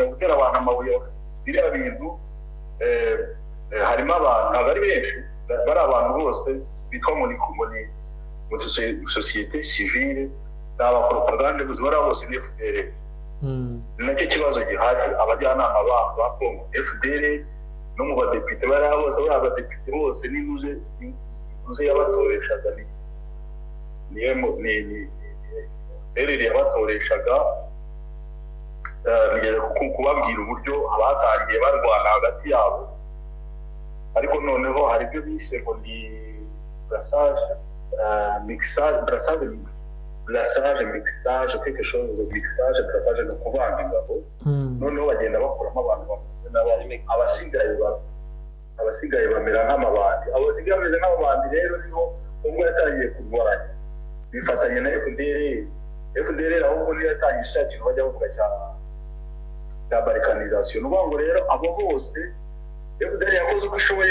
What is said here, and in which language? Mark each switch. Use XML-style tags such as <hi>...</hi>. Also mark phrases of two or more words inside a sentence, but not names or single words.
<rw>gutera abantu amabuye biriya bintu harimo abantu ntabwo ari benshi bari abantu bose bitwa muri sosiyete sivile ni abapropagande bari bose ni FDL ni nacyo kibazo gihari abajyanama ba Congo FDL no mu badepite bari abadepite bose n'intuze yabatoreshaga ni yabatoreshaga bigeze kubabwira uburyo abatangiye barwana hagati yabo ariko noneho hari ibyo bise ngo ni</rw> <fr>brassage quelque chose de mixage brassage</fr> <rw>no kuvanga ingabo noneho bagenda bakuramo abantu abasigaye bamera nk'amabandi abasigaye bameze nk'amabandi rero niho ubwo yatangiye kurwanya bifatanya na FDL ahubwo niyo yatangiye ishakira bajya bavuga cya balkanization uvuga ngo rero abo bose FDL yakoze uko ishoboye</rw>